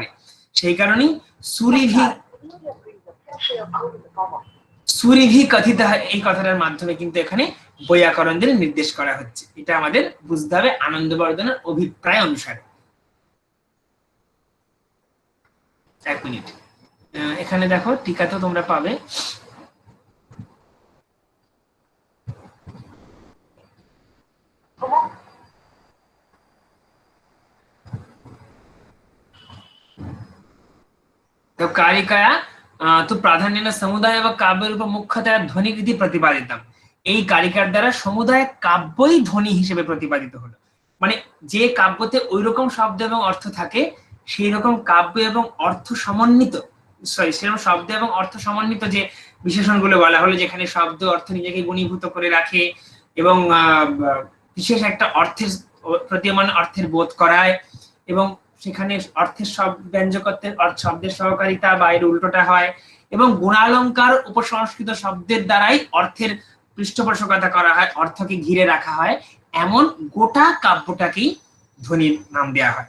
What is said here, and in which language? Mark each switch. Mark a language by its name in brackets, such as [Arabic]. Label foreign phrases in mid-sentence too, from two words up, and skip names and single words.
[Bangla] সেই কারণেই সুরিভি কথিত এই কথাটার মাধ্যমে কিন্তু এখানে বৈয়াকরণদের নির্দেশ করা হচ্ছে। এটা আমাদের বুঝতে হবে আনন্দবর্ধনের অভিপ্রায় অনুসারে। এক মিনিট, এখানে দেখো টিকা তো তোমরা পাবে। [Sanskrit] तो कारिकाया तो प्राधान्येन समुदाय व काव्यरूप मुख्यतया ध्वनिविधि प्रतिपादितम। [Bangla] এই কারিকার দ্বারা সমুদায় কাব্যই ধ্বনি হিসেবে প্রতিপাদিত হলো। মানে যে কাব্যতে ওই রকম শব্দ এবং অর্থ থাকে, সেই রকম কাব্য এবং অর্থ সমন্বিত, সেরকম শব্দ এবং অর্থ সমন্বিত যে বিশেষণগুলো বলা হলো, যেখানে শব্দ অর্থ নিজেকে গুণীভূত করে রাখে এবং বিশেষ একটা অর্থের প্রতীয়মান অর্থের বোধ করায়, এবং সেখানে অর্থের ব্যঞ্জকত্বের শব্দের সহকারিতা বা এর উল্টোটা হয়, এবং গুণালঙ্কার উপসংস্কৃত শব্দের দ্বারাই অর্থের পৃষ্ঠপোষকতা করা হয়, অর্থকে ঘিরে রাখা হয়, এমন গোটা কাব্যটাকেই ধ্বনির নাম দেওয়া হয়।